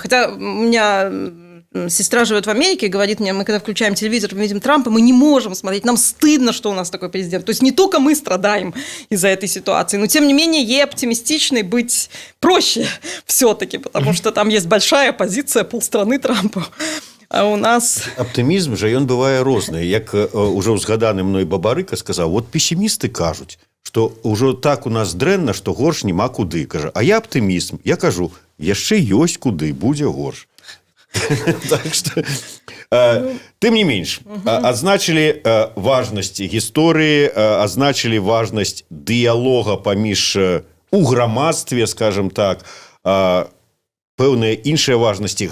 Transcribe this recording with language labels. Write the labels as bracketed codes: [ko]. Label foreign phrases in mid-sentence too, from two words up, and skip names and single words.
[ru] Хотя у меня сестра живет в Америке и говорит мне, мы когда включаем телевизор, мы видим Трампа, мы не можем смотреть, нам стыдно, что у нас такой президент. То есть не только мы страдаем из-за этой ситуации, но тем не менее ей оптимистичной быть проще все-таки, потому что там есть большая оппозиция, полстраны Трампу. А у нас... [be] Оптимізм же, ён бывае розны. Як уже ўзгаданы мной Бабарыка сказаў, вот пессімісты кажуць, што ўжо так у нас дрэнна, што горш няма куды. [ru] Кажа, а я оптимизм. [be] Я кажу, яшчэ ёсць куды, будзе горш. [ru] Так что, [be] тым не менш, адзначылі важнасць гісторыі, адзначылі важнасць дыялога паміж у грамадстве, [ru] скажем так, [be] пэўныя іншыя важнасці.